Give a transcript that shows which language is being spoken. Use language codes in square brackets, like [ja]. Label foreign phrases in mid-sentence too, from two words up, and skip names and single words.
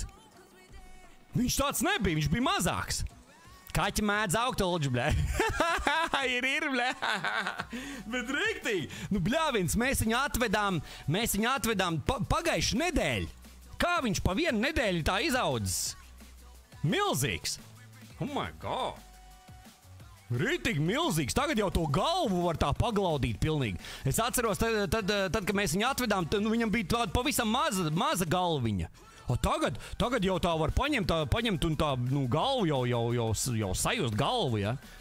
[lv] Viņš tāds nebija, viņš bija mazāks. Kaķi mēdz augt, Olģi, blē. ir, blē. Bet riktīgi. Bļāvins, mēs viņu atvedām pagājušu nedēļu. Kā viņš pa vienu nedēļu tā izaudzis? Milzīgs. [en] Oh my God. [lv] Ritīgi milzīgs. Tagad jau to galvu var tā paglaudīt pilnīgi. Es atceros, tad kad mēs viņu atvedām, viņam bija tāda pavisam maza galviņa. Tagad jau tā var paņemt un tā galvu jau sajust galvu, ja?